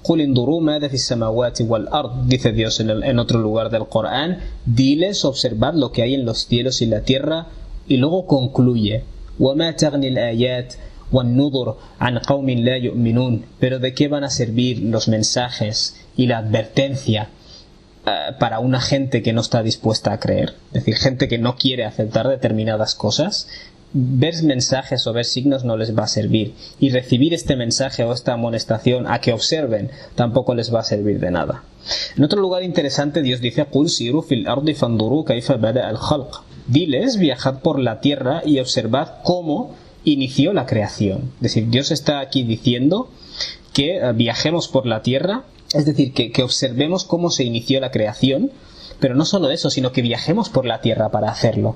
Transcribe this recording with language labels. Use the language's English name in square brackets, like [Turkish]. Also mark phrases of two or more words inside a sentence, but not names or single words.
[Spanish] Dice Dios en otro lugar del Corán, diles, observad lo que hay en los cielos y la tierra, y luego concluye: pero ¿de qué van a servir los mensajes y la advertencia para una gente que no está dispuesta a creer? Es decir, gente que no quiere aceptar determinadas cosas. Ver mensajes o ver signos no les va a servir, y recibir este mensaje o esta amonestación a que observen tampoco les va a servir de nada. En otro lugar interesante Dios dice: [Arabic] "قل سيروا في الأرض فانظروا كيف بدأ الخلق". [Spanish] Diles, viajad por la tierra y observad cómo inició la creación. Es decir, Dios está aquí diciendo que viajemos por la tierra, es decir, que observemos cómo se inició la creación, pero no solo eso, sino que viajemos por la tierra para hacerlo.